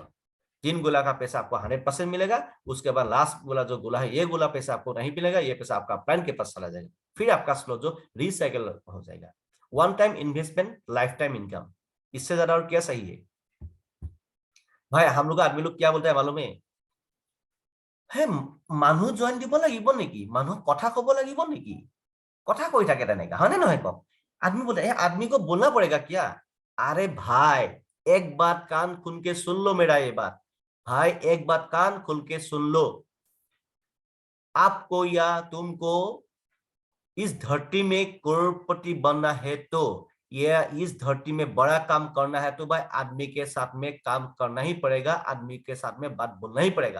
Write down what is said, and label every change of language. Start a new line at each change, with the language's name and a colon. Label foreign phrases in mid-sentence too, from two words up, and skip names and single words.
Hindi: 3 गोला का पैसा आपको 100% मिलेगा। उसके बाद लास्ट गोला जो गोला है, ये गोला पैसा आपको नहीं मिलेगा, ये पैसा आपका प्लान के पास चला जाएगा। फिर आपका स्लो जो रिसाइकल हो जाएगा।
English: one time investment, life time income,
Hindi: इससे ज्यादा और क्या सही है भाई? हम लोग आदमी लोग क्या बोलते हैं मालूम है,
Assamese: মানুহ জইন দিব লাগিব নেকি, মানুহ কথা কব লাগিব নেকি, কথা কৈ থাকে তেনেকা, হয় নে নহয় কওক?
Hindi: आदमी बोलते हैं आदमी को बोलना पड़ेगा क्या? अरे भाई एक बात कान खुल के सुन लो मेरा ये बात, भाई एक बात कान खुल के सुन लो। आपको या तुमको इस धरती में करोड़पति बनना है तो, ये इस धरती में बड़ा काम करना है तो भाई आदमी के साथ में काम करना ही पड़ेगा, आदमी के साथ में बात बोलना ही पड़ेगा।